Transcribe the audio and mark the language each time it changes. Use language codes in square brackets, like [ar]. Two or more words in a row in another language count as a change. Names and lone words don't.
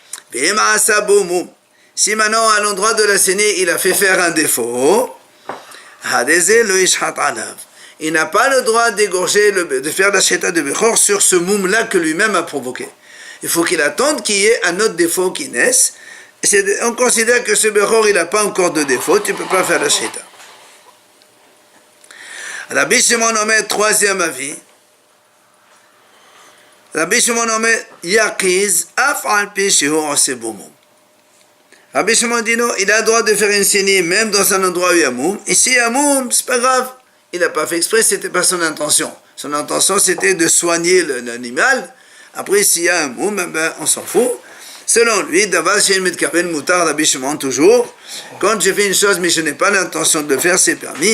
[fr] Si maintenant à l'endroit de la saignée, il a fait faire un défaut, il n'a pas le droit d'égorger, de faire la sheta de Bechor sur ce moum-là que lui-même a provoqué. Il faut qu'il attende qu'il y ait un autre défaut qui naisse. On considère que ce Bechor, il n'a pas encore de défaut, tu ne peux pas faire la sheta. [he] רבי שמעון אומר, [fr] troisième avis. [he] רבי שמעון אומר, יקיז, אף על פי שהוא עושה בו מום. [fr] Rabbi Shimon dit non, il a le droit de faire une saignée même dans un endroit où il y a moum. Ici, il y a moum, c'est pas grave. Il n'a pas fait exprès, c'était pas son intention. Son intention, c'était de soigner l'animal. Après, s'il y a un moum, ben, on s'en fout. Selon lui, d'abord, chez le [he] מתכוון מותר [fr] Rabbi Shimon, toujours, quand je fais une chose, mais je n'ai pas l'intention de le faire, c'est permis.